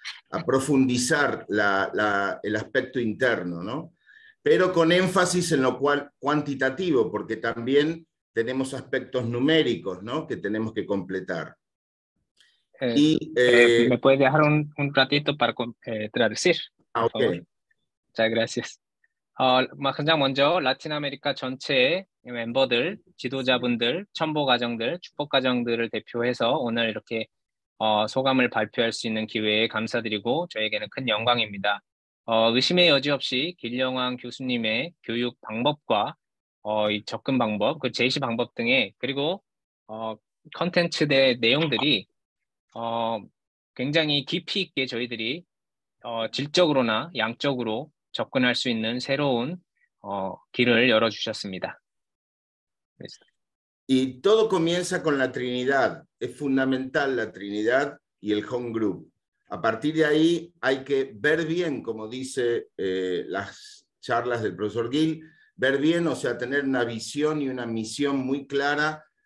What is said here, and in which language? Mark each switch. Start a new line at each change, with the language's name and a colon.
Spanish: A profundizar el aspecto interno, ¿no? Pero con énfasis en lo cuantitativo, porque también tenemos aspectos numéricos, ¿no? Que tenemos que completar. ¿Me puede dejar un ratito para traducir? Por Ok. favor? 자, gracias.
Korean: 가장 먼저 라틴 아메리카 전체의 멤버들, 지도자분들, 첨보 가정들, 축복 가정들을 대표해서 오늘 이렇게 소감을 발표할 수 있는 기회에 감사드리고 저에게는 큰 영광입니다. 의심의 여지 없이 길영왕 교수님의 교육 방법과 이 접근 방법, 그 제시 방법 등의 그리고 컨텐츠의 내용들이 굉장히 깊이 있게 저희들이 질적으로나 양적으로 접근할 수 있는 새로운 길을 열어주셨습니다.
Spanish: Y todo comienza con la Trinidad. Es fundamental la Trinidad y el home group. A partir de ahí hay que ver bien, como dice las charlas del profesor Gill, ver bien, o sea, tener una visión y una misión muy clara.